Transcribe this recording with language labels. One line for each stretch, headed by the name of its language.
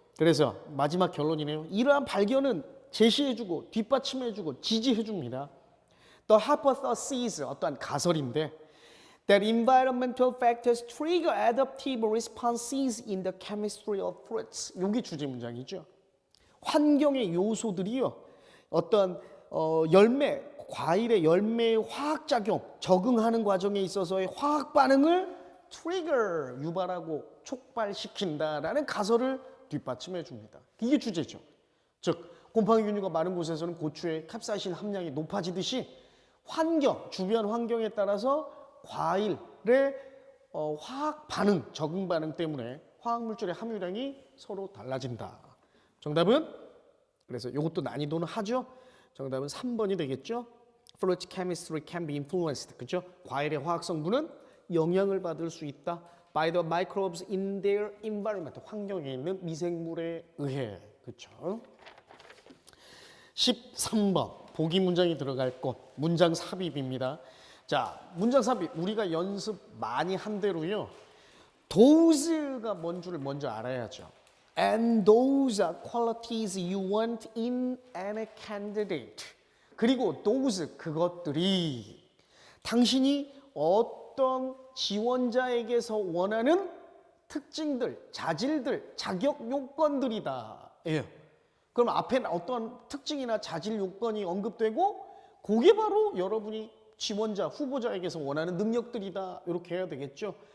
Korean: 그래서 마지막 결론이네요. 이러한 발견은 제시해주고 뒷받침해주고 지지해줍니다.
English: The hypothesis,
Korean: 어떠한 가설인데
English: that environmental factors trigger adaptive responses in the chemistry of fruits.
Korean: 이게 주제 문장이죠. 환경의 요소들이요. 어떤 열매, 과일의 열매의 화학작용, 적응하는 과정에 있어서의 화학 반응을 trigger, 유발하고 촉발시킨다라는 가설을 뒷받침해 줍니다. 이게 주제죠. 즉, 곰팡이균류가 많은 곳에서는 고추의 캡사이신 함량이 높아지듯이 환경, 주변 환경에 따라서 과일의 화학 반응, 적응 반응 때문에 화학물질의 함유량이 서로 달라진다. 정답은? 그래서 이것도 난이도는 하죠. 정답은 3번이 되겠죠.
English: Fruit chemistry can be influenced.
Korean: 그죠? 과일의 화학 성분은 영향을 받을 수 있다.
English: By the microbes in their environment.
Korean: 환경에 있는 미생물에 의해. 그렇죠? 13번. 보기 문장이 들어갈 곳, 문장 삽입입니다. 자, 문장 삽입 우리가 연습 많이 한 대로요. those가 뭔 줄을 먼저 알아야죠.
English: And those are qualities you want in a candidate.
Korean: 그리고 those 그것들이 당신이 어떤 지원자에게서 원하는 특징들, 자질들, 자격 요건들이다. 예. 그럼 앞에 어떤 특징이나 자질 요건이 언급되고 그게 바로 여러분이 지원자, 후보자에게서 원하는 능력들이다. 이렇게 해야 되겠죠.